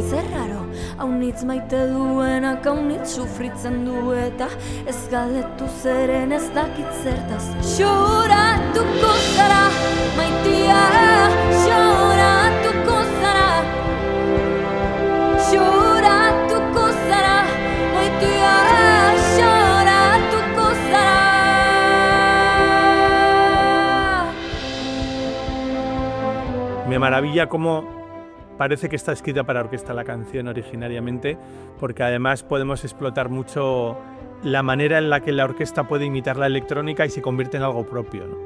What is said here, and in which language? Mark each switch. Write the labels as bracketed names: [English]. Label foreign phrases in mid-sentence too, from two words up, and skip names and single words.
[Basque] Zer raro, haunitz maite duenak haunitz sufritzen du eta ez galdetu zeren ez dakit zertaz. Xoratuko zara, maitia, xoratuko zara. Xoratuko zara, maitia, xoratuko zara. [Spanish] Me maravilla cómo parece que está escrita para orquesta la canción originariamente, porque además podemos explotar mucho la manera en la que la orquesta puede imitar la electrónica y se convierte en algo propio, ¿no?